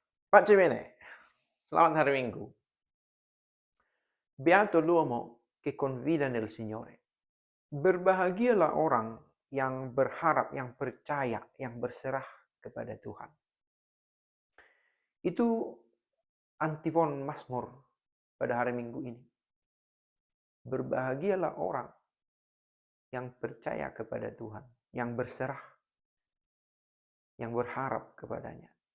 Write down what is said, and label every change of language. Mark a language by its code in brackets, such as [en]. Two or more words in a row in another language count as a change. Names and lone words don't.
[id] Pak Cimene, selamat hari Minggu. [it] Beato l'uomo che confida nel Signore. [id] Berbahagialah orang yang berharap, yang percaya, yang berserah kepada Tuhan. Itu antifon Mazmur pada hari Minggu ini. Berbahagialah orang yang percaya kepada Tuhan, yang berserah, yang berharap kepadanya.